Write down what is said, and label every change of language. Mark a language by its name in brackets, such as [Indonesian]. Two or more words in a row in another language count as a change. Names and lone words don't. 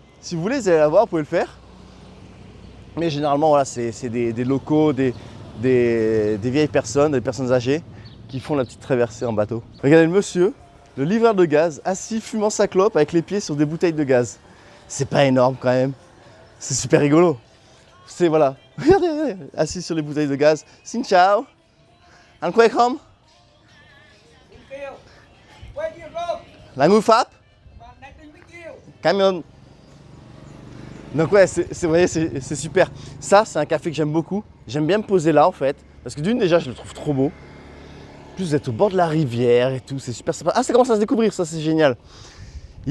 [French] Si vous voulez, vous allez la voir, vous pouvez le faire. Mais généralement, voilà, c'est des locaux, des vieilles personnes, des personnes âgées qui font la petite traversée en bateau. Regardez le monsieur, le livreur de gaz, assis fumant sa clope avec les pieds sur des bouteilles de gaz. C'est pas énorme quand même. C'est super rigolo. C'est voilà. Regardez, assis sur les bouteilles de gaz. [Vietnamese] Xin chào. Anh khỏe không? La ngư Pháp. [French] Camion. Donc ouais, vous voyez, c'est super. Ça, c'est un café que j'aime beaucoup. J'aime bien me poser là en fait. Parce que d'une, déjà, je le trouve trop beau. En plus, vous êtes au bord de la rivière et tout, c'est super sympa. Ah, ça commence à se découvrir, ça c'est génial.